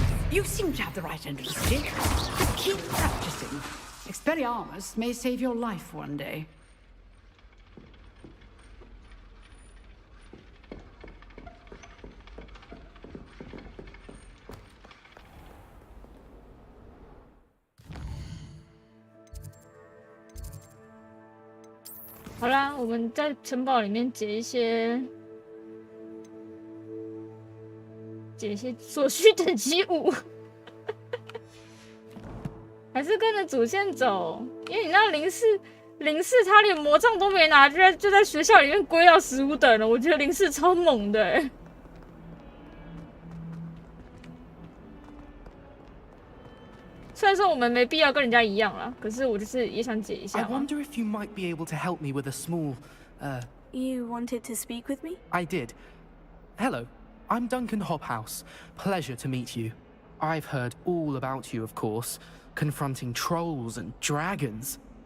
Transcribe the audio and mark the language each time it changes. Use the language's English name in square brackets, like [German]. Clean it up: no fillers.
[English] You seem to have the right end of the stick. But keep practicing. Expelliarmus may save your life one day. [Chinese] "好啦，我们在城堡里面解一些所需等级5，还是跟着主线走，因为你知道零四他连魔杖都没拿，就在学校里面归到15等了。我觉得零四超猛的欸。虽然说我们没必要跟人家一样啦，可是我就是也想解一下。 [English] I wonder if you might be able to help me with a small, You wanted to speak with me? I did. Hello, I'm Duncan Hobhouse. Pleasure to meet you. I've heard all about you, of course, confronting trolls and dragons.